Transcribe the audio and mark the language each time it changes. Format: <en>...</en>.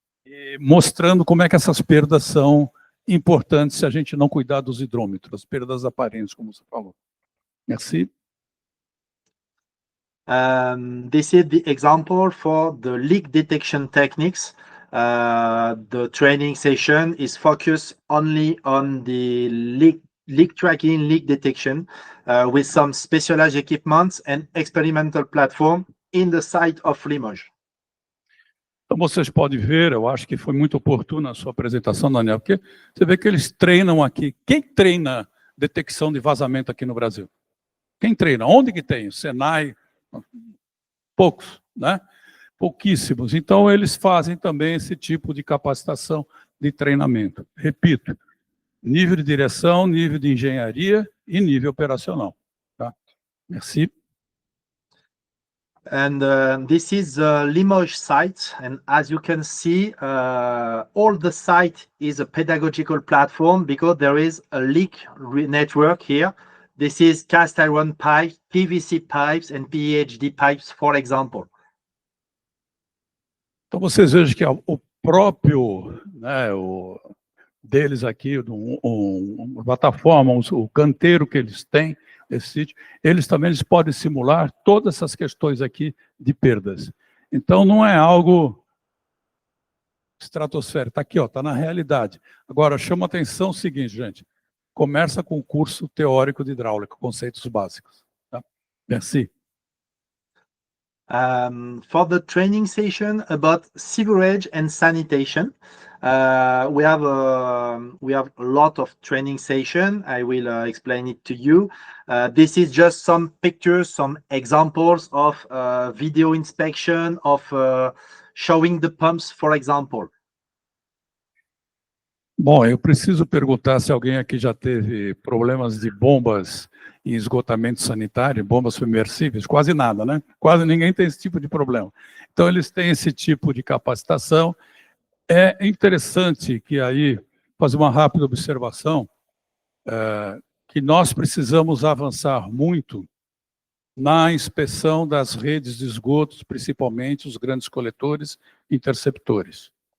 <pt>E mostrando como é que essas perdas são importantes se a gente não cuidar dos hidrômetros, perdas aparentes, como você falou.</pt> <fr>Merci.</fr> <en>This is the example for the leak detection techniques. The training session is focused only on the leak tracking, leak detection, with some specialized equipments and experimental platform in the site of Limoges.</en> <pt>Então, vocês podem ver, eu acho que foi muito oportuna a sua apresentação, Daniel, porque você vê que eles treinam aqui. Quem treina detecção de vazamento aqui no Brasil? Quem treina? Onde que tem? O Senai? Poucos, né? Pouquíssimos. Então, eles fazem também esse tipo de capacitação de treinamento. Repito, nível de direção, nível de engenharia e nível operacional. Tá?</pt> <fr>Merci.</fr> <en>And this is the Limoges site, and as you can see, all the site is a pedagogical platform because there is a leak network here. This is cast iron pipes, PVC pipes, and PEHD pipes, for example.</en> <pt>Então vocês vejam que o próprio, né, deles aqui, uma plataforma, o canteiro que eles têm, esse sítio, eles podem simular todas essas questões aqui de perdas. Então, não é algo estratosférico. Está aqui, está na realidade. Agora, chama atenção o seguinte, gente. Começa com o curso teórico de hidráulica, conceitos básicos. Tá?</pt> <fr>Merci.</fr> <en>For the training session about sewerage and sanitation, we have a lot of training session. I will explain it to you. This is just some pictures, some examples of video inspection of showing the pumps, for example.</en> <pt>Bom, eu preciso perguntar se alguém aqui já teve problemas de bombas em esgotamento sanitário, bombas submersíveis. Quase nada, né? Quase ninguém tem esse tipo de problema. Então, eles têm esse tipo de capacitação. É interessante que aí, fazer uma rápida observação, que nós precisamos avançar muito na inspeção das redes de esgotos, principalmente os grandes coletores e interceptores.</pt>